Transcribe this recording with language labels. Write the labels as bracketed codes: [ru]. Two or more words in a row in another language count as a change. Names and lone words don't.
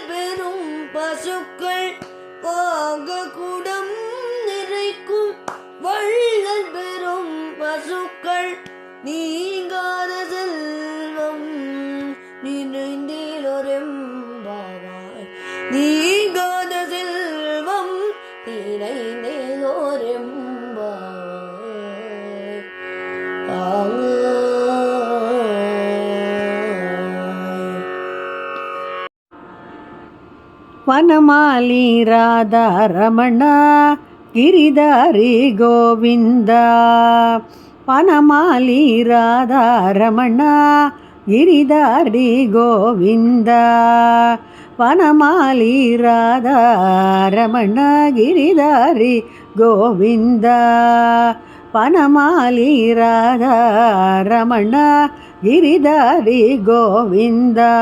[ta] பெரும் பசுக்கள், வாங்க கூடம் நிறைக்கும் வள்ளல் பெரும் பசுக்கள், நீங்காத செல்வம் நிறைந்தேலோரெம்பாவாய், நீங்காத செல்வம் நிறைந்தேலோரெம்பாவாய். [sa] ವನಮಾಲಿ ರಾಧಾ ರಮಣ ಗಿರಿಧಾರಿ ಗೋವಿಂದ, ವನಮಾಲಿ ರಾಧಾ ರಮಣ ಗಿರಿಧಾರಿ ಗೋವಿಂದ, ವನಮಾಲಿ ರಾಧಾ ರಮಣ ಗಿರಿಧಾರಿ ಗೋವಿಂದ, ವನಮಾಲಿ ರಾಧಾ ರಮಣ ಗಿರಿಧಾರಿ ಗೋವಿಂದ.